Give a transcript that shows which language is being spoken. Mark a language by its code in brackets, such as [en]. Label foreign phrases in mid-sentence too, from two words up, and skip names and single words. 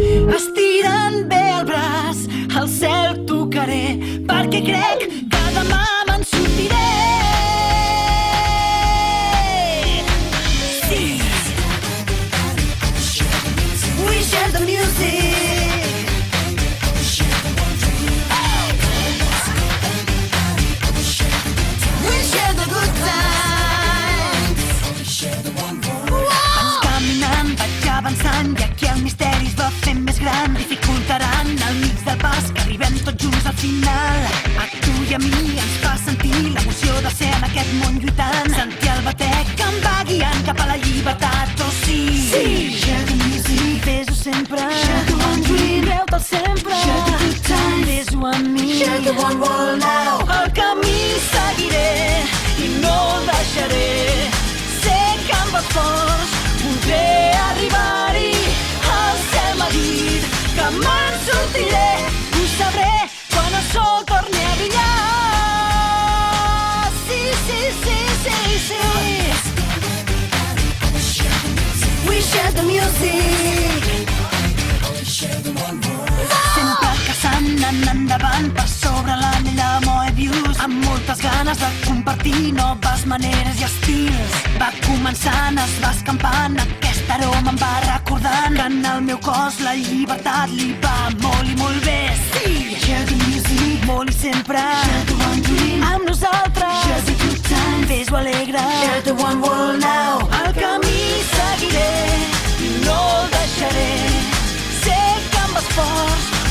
[ca] Estirant bé el braç, al cel tocaré, perquè crec que demà me'n sortiré. Sí. [en] We share the music. We share the good times. [ca] Vaig caminant, vaig avançant, i aquí el misteri es va fent més gran. Dificultaran al mig del pas que arribem tots junts al final. A tu i a mi ens fa sentir l'emoció de ser en aquest món lluitant. Sentir el batec que em va guiant cap a la llibertat, oh sí. Sí. [en] Share the music, [ca] fes-ho sempre. [en] Share the one dream, [ca] creu-te'l sempre. [en] Share the good times, [ca] fes-ho amb mi. [en] Share the one world now. [ca] El camí seguiré i no el deixaré. Sé que amb esforç podré arribar-hi. El cel m'ha dit que me'n sortiré. Ho sabré quan el sol torni a brillar. Sí, sí, sí, sí, sí. [en] We share the music. [ca] Sempre caçant, anant endavant per sobre l'anella Moebius, amb moltes ganes de compartir noves maneres i estils. Va començant, es va escampant, aquest aroma em va recordant que en el meu cos la llibertat li va molt i molt bé. Sí! [en] Share the music, [ca] molt i sempre. [en] Share the one dream, [ca] amb nosaltres. [en] Share the good time, [ca] fes-ho alegre. [en] Share the one world now. [ca] El camí seguiré i no el deixaré. Sé que amb esforç